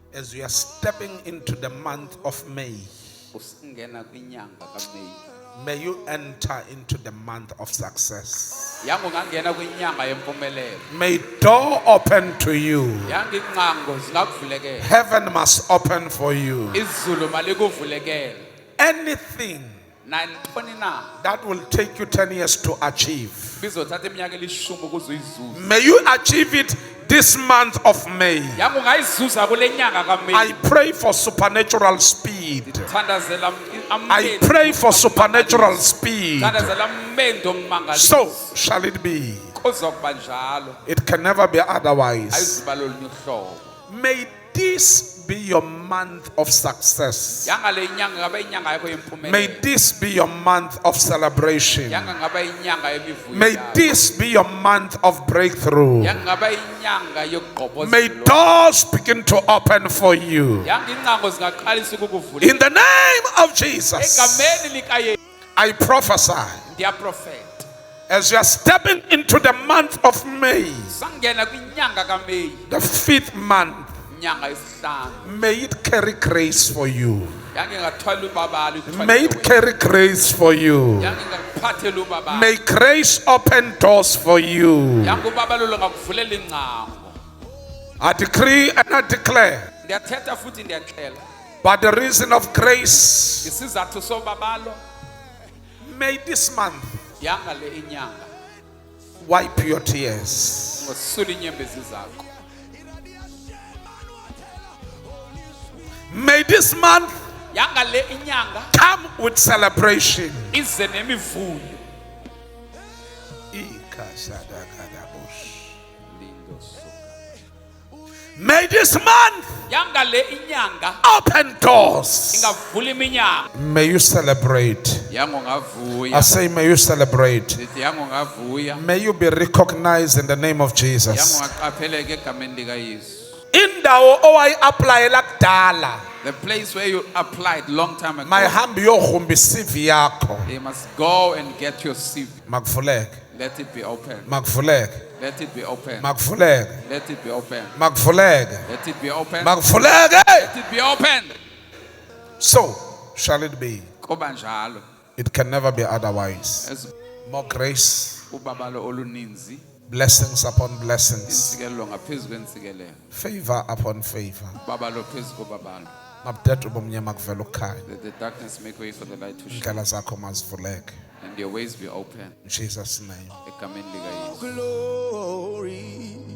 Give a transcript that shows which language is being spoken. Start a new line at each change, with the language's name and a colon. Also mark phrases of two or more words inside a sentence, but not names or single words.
English: As we are stepping into the month of May,
Xhosa: usingena kwinyanga kaMeyi.
English: may you enter into the month of success.
Xhosa: Yangu ngangena kwinyanga yempumelelo.
English: May door open to you.
Xhosa: Yangu ingcango zingakuvulekela.
English: Heaven must open for you.
Xhosa: Izulu malikuvulekela.
English: Anything
Xhosa: Nantoni na
English: that will take you 10 years to achieve,
Xhosa: bizothatha iminyaka elishumi ukuze uyizuze.
English: may you achieve it this month of May.
Xhosa: Yangu ungayizuza kule nyanga kaMeyi.
English: I pray for supernatural speed.
Xhosa: Thandazela
English: I pray for supernatural speed.
Xhosa: Thandazela amendo omangaliso.
English: So shall it be.
Xhosa: Kuzokuba njalo.
English: It can never be otherwise.
Xhosa: Ayiziba lolunye uhlobo.
English: May this be your month of success.
Xhosa: Yanga le nyanga ngaba inyanga yakho yempumelelo.
English: May this be your month of celebration.
Xhosa: Yanga ngaba inyanga yemivuyo.
English: May this be your month of breakthrough.
Xhosa: Yanga ngaba inyanga yokugqobhoza.
English: May doors begin to open for you.
Xhosa: Yanga ingcango zingaqalisa ukukuvula.
English: In the name of Jesus,
Xhosa: Egameni likaYesu
English: I prophesy
Xhosa: ndiyaprofeta.
English: as you are stepping into the month of May,
Xhosa: Sangena kwinyanga kaMeyi,
English: the 5th month,
Xhosa: inyanga yesihlanu.
English: may it carry grace for you.
Xhosa: Yange ngathwala ubabalo.
English: May it carry grace for you.
Xhosa: Yange ngakuphathela ubabalo.
English: May grace open doors for you.
Xhosa: Yange ubabalo lo ngakuvulela ingcango.
English: I decree and I declare,
Xhosa: Ndiyathetha futhi ndiyaxela.
English: by the reason of grace,
Xhosa: Isizathu sobabalo
English: may this month
Xhosa: yanga le inyanga
English: wipe your tears.
Xhosa: ngosula inyembezi zakho.
English: May this month
Xhosa: Yanga le inyanga
English: come with celebration.
Xhosa: ize nemivuyo. Lindo suka.
English: May this month
Xhosa: Yanga le inyanga
English: open doors.
Xhosa: ingavula iminyanga.
English: May you celebrate.
Xhosa: Yango
English: I
Xhosa: ngavuya.
English: say, may you celebrate.
Xhosa: Sithi yango ngavuya.
English: May you be recognized in the name of
Xhosa: Yango
English: Jesus.
Xhosa: ngaqapheleka egameni likaYesu. Indawo owayaplayela kudala,
English: The place where you applied long time ago.
Xhosa: mayihambi yohumba CV yakho.
English: You must go and get your CV.
Xhosa: Makuvuleke,
English: Let it be open.
Xhosa: makuvuleke,
English: Let it be open.
Xhosa: makuvuleke,
English: Let it be open.
Xhosa: makuvuleke,
English: Let it be open.
Xhosa: makuvuleke.
English: Let it be open. So shall it be.
Xhosa: Kuba njalo.
English: It can never be otherwise. As More grace,
Xhosa: ubabalo oluninzi,
English: blessings upon blessings,
Xhosa: insikelelo ngaphezu kwensikelelo.
English: favor upon favor.
Xhosa: Ubabalo phezu kobabalo. Mabudede ubumnyama kuvela ukhanya.
English: Let the darkness make way for the light to shine.
Xhosa: Indlela zakho mazivuleke.
English: And your ways be open. In Jesus' name.
Xhosa: Egameni likaYesu.
English: Glory.